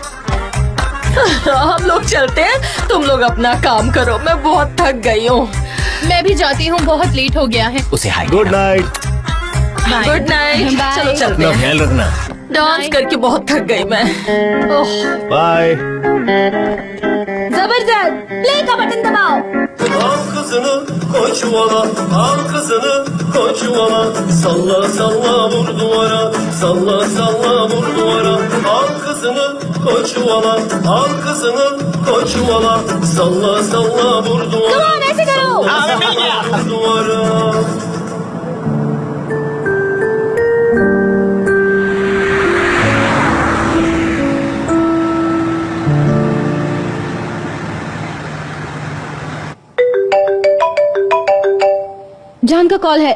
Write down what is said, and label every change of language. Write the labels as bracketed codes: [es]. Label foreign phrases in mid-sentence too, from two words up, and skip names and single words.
[hi] हम लोग चलते हैं, तुम लोग अपना काम करो, मैं बहुत थक गई हूँ। मैं भी जाती हूँ, बहुत लेट हो गया है। उसे हाय [en] good night. good night. [hi] Bye। चलो चलते अपना हैं। ख्याल रखना। डांस करके बहुत थक गई मैं। ओह, बाय। जबरदस्त, प्ले का बटन दबाओ। [tr] Al kızını koy çuvala, al kızını koy çuvala. Salla salla vur duvara, salla salla vur duvara. Al kızını koy çuvala, al kızını koy çuvala. Salla salla vur duvara. [en] Come on, [hi] ऐसे करो। [tr] Vur duvara. [hi] जान का कॉल है।